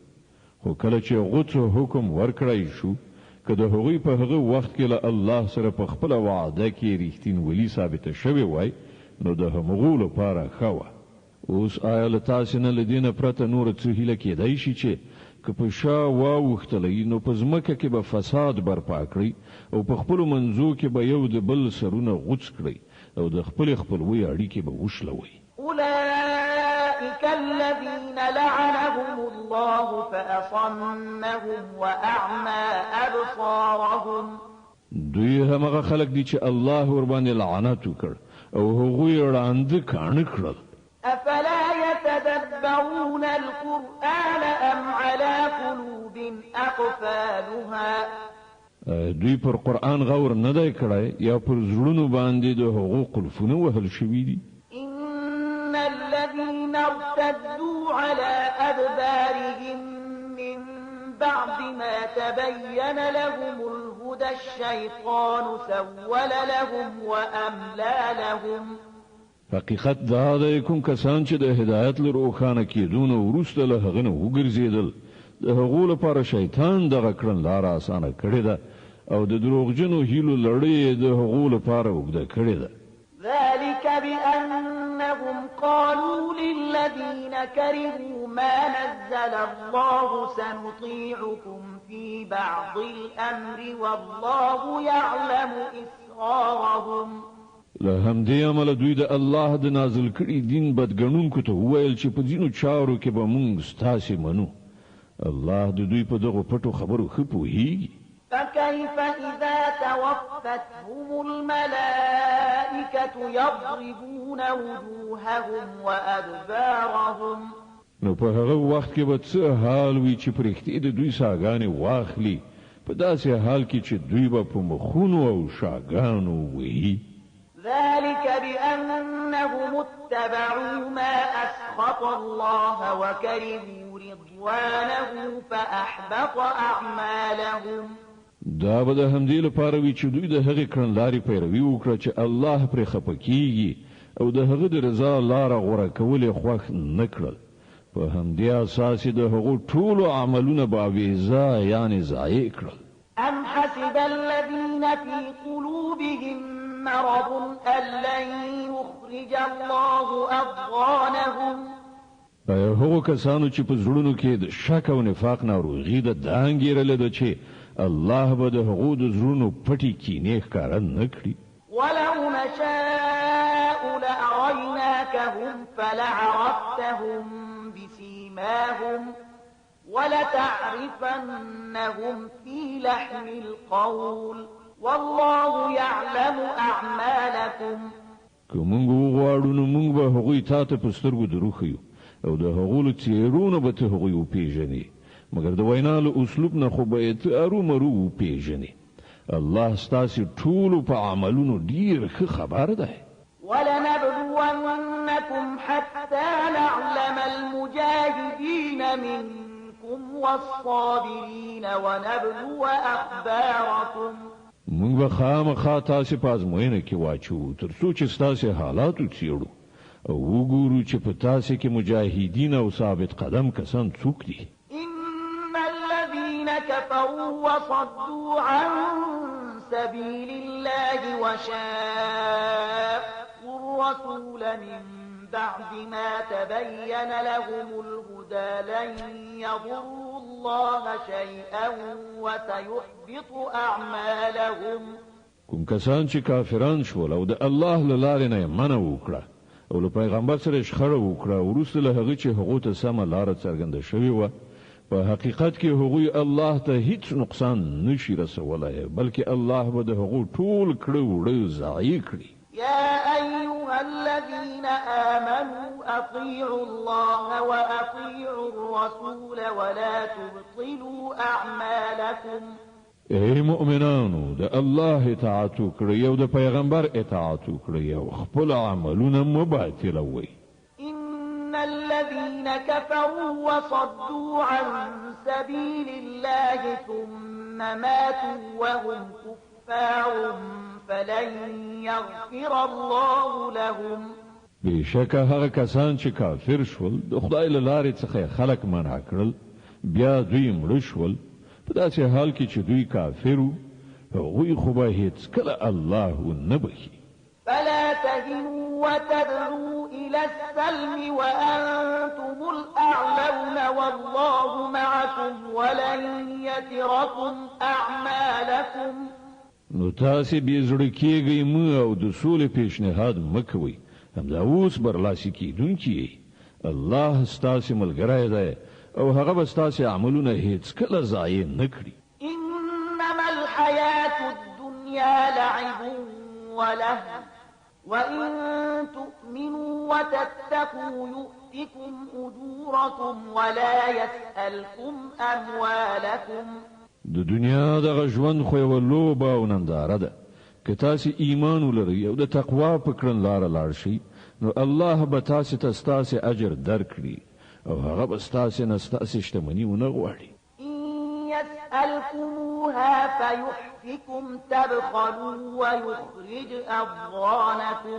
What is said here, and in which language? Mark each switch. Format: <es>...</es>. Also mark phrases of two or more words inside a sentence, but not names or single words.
<ps>خو کله چې غوڅو حکم ورکړی شو که د هغوی په هغه وخت کې له الله سره په خپله وعده کې ریښتینولي ثابته شوې وای نو د همغو لپاره ښه وه. اوس آیا له تاسې نه له دې نه پرته نوره څه هیله کېدی شي چې که په شا واوښتلی نو په ځمکه کې به فساد برپا کړئ او په خپلو منځو کې به یو د بل سرونه غوڅ کړئ او د خپلې خپلوۍ اړیکې به وشلوئ.</ps> <ar>أولئك الذين لعنهم الله فأصمهم وأعمى أبصارهم.</ar> <ps>دوی همغه خلک دي چې الله ور باندې لعنت وکړ او هغوی ړانده کاڼه کړل.</ps> <ar>أفلا يتدبرون القرآن أم على قلوب أقفالها.</ar> <ps>دوی پر قرآن غور نه دی کړی یا پر زړونو باندې د هغو قلفونه وهل شوي دي.</ps> <ar>إن الذين ارتدوا على أدبارهم من بعد ما تبين لهم الهدى الشيطان سول لهم وأملى لهم.</ar> <ps>حقیقت دا ده کوم کسان چې د هدایت له روښانه کېدو نه وروسته له هغه نه وګرځېدل د هغو لپاره شیطان دغه کړنلاره اسانه کړې ده او د دروغجنو هیلو لړۍ د هغو لپاره اوږده کړې ده.</ps> <ar>ذلك بأنهم قالوا للذين كرهوا ما نزل الله سنطيعكم في بعض الأمر والله يعلم إسرارهم.</ar> <ps>له همدې عمله دوی د الله د نازل کړي دین بدګڼونکو ته وویل چې په ځینو چارو کې به مونږ ستاسې منو. الله د دوی په دغو پټو خبرو ښه پوهیږي.</ps> <ar>فكيف إذا توفتهم الملائكة يضربون وجوههم وأدبارهم.</ar> <ps>نو په هغه وخت کې به څه حال وي چې پرښتې د دوی ساګانې واخلي په داسې حال کې چې دوی به په مخونو او شاګانو وهي.</ps> <ar>ذلك بأن إنهم اتبعوا ما أسخط الله وكرهوا رضوانه فأحبط أعمالهم.</ar> <ps>دا به د همدې لپاره وي چې دوی د هغې کړنلارې پیروي وکړه چې الله پرې خفه کیږي او د هغه د رضا لاره غوره کول یې خوښ نه کړل. په همدې اساس د هغو ټولو عملونه باویزا یعنې ضایع کړل.</ps> <ar>أم حسب الذين في قلوبهم مرض أن لن يخرج الله أضغانهم.</ar> <ps>هغو کسانو چې په زړونو کې د شک او نفاق ناروغي ده دا انګېرله ده چې الله به د هغو د زړونو پټې کینې ښکاره نه کړي.</ps> <ar>ولو نشاء لأريناكهم فلعرفتهم بسيماهم ولتعرفنهم في لحن القول والله يعلم أعمالكم.</ar> <ps>که موږ وغواړو نو موږ به هغوی تا ته په سترګو دروښیو او د هغو له څېرونه به ته هغوی وپېژنې، مګر د وینا له اسلوب نه خو به یې ته ارومرو وپېژنې. الله ستاسې ټولو په عملونو ډېر ښه خبر دی.</ps> <ar>ولنبلونكم حتى نعلم المجاهدين منكم والصابرين ونبلو أخباركم.</ar> <ps>موږ به خامخا تاسې په ازموینه کې واچو تر څو چې ستاسې حالات وڅېړو او وګورو چې په تاسې کې مجاهدین او ثابت قدم کسان څوک دي.</ps> <ar>إن الذين كفروا وصدوا عن سبيل الله وشاقوا الرسول من بعد ما تبين لهم الهدى لن يضروا الله شيئا وسيحبط أعمالهم.</ar> <ps>کوم کسان چې کافران شول او د الله له لارې نه یې منع وکړه او له پیغمبر سره شخړه وکړه وروسته له هغه چې هغو ته سمه لاره څرګنده شوې وه، په حقیقت کې هغوی الله ته هیڅ نقصان نشي رسولی، بلکې الله به د هغو ټول کړه وړه ضایع کړي.</ps> <ar>يا أيها الذين آمنوا أطيعوا الله وأطيعوا الرسول ولا تبطلوا أعمالكم.</ar> <ps>ای مؤمنانو د الله اطاعت وکړئ او د پیغمبر اطاعت وکړئ او خپل عملونه مه باطلوئ.</ps> <ar>إن الذين كفروا وصدوا عن سبيل الله ثم ماتوا وهم كفار فلن يغفر الله لهم.</ar> <ps>بشکه هغه کسان چې کافر شول د خدای له لارې څخه خلق منع کړل بیا دوی مړه شول په داسې حال کې چې دوی کافر وو، هغوی خو به هیڅکله الله نه بخي.</ps> <ar>فلا تهنوا وتدعوا إلى السلم وأنتم الأعلون والله معكم ولن يتركم أعمالكم.</ar> <ps>نو تاسې بې زړه کېږئ مه او د سولې پیشنهاد مه کوئ، همدا اوس برلاسي کېدونکي یې. الله ستاسې ملګری دی او هغه به ستاسې عملونه هیڅکله ضایع نه کړي.</ps> <ar>إنما الحياة الدنيا لعب ولهو وإن تؤمنوا وتتقوا يؤتكم أجوركم ولا يسألكم أموالكم.</ar> <ps>د دنیا دغه ژوند خو یوه لوبه او ننداره ده. که تاسې ایمان ولرئ او د تقوا په کړنلاره لاړ شئ نو الله به تاسې ته ستاسې اجر درکړي او هغه به ستاسې نه ستاسې شتمني ونه غواړي.</ps> <ar>إن يسألكموها فيحفكم تبخلوا ويخرج أضغانكم.</ar>